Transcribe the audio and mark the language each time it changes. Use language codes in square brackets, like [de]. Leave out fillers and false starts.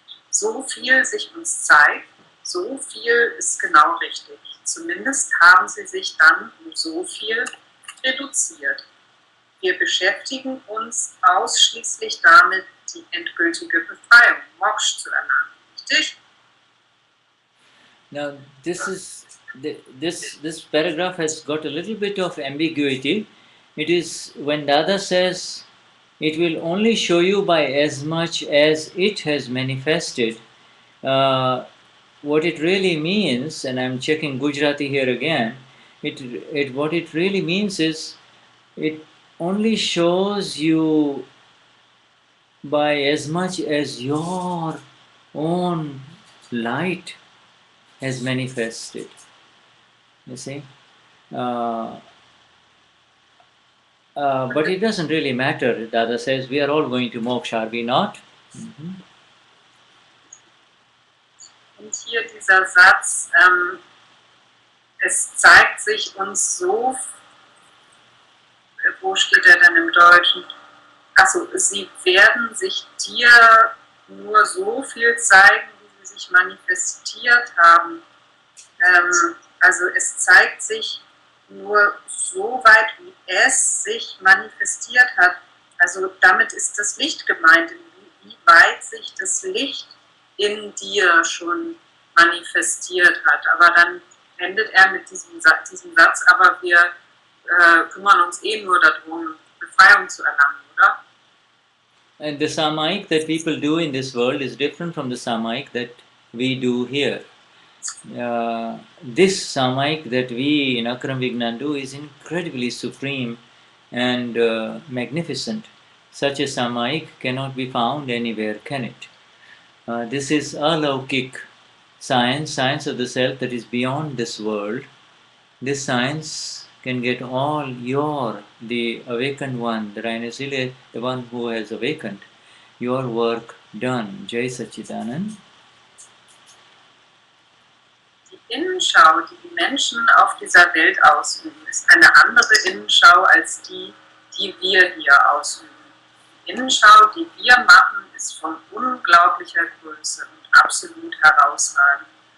[de] So viel sich uns zeigt, so viel ist genau richtig. Zumindest haben sie sich dann um so viel reduziert. Wir beschäftigen uns ausschließlich damit, die endgültige Befreiung, Moksha, zu erlangen. Richtig? [en] Now, this paragraph has got a little bit of ambiguity. It is when Dada says, it will only show you by as much as it has manifested. What it really means, and I'm checking Gujarati here again, what it really means is, it only shows you by as much as your own light has manifested. You see? But it doesn't really matter. Dada says we are all going to moksha, are we not? Mm-hmm. [de] Und hier dieser Satz, es zeigt sich uns so, wo steht er denn im Deutschen? Achso, sie werden sich dir nur so viel zeigen, wie sie sich manifestiert haben. Also es zeigt sich nur so weit, wie es sich manifestiert hat. Also damit ist das Licht gemeint, wie weit sich das Licht in dir schon manifestiert hat. Aber dann endet er mit diesem Satz, aber wir kümmern uns nur darum, Befreiung zu erlangen, oder? [en] And the Samayik that people do in this world is different from the Samayik that we do here. This Samayik that we in Akram Vignan do is incredibly supreme and magnificent. Such a Samayik cannot be found anywhere, can it? This is alaukik science of the self that is beyond this world. This science can get all the awakened one, the Rhinocele, the one who has awakened, your work done. [sa] Jai Sachidanand. [de] Die Innenschau, die die Menschen auf dieser Welt ausüben, ist eine andere Innenschau als die, die wir hier ausüben. Die Innenschau, die wir machen, ist von unglaublicher Größe und absolut herausragend.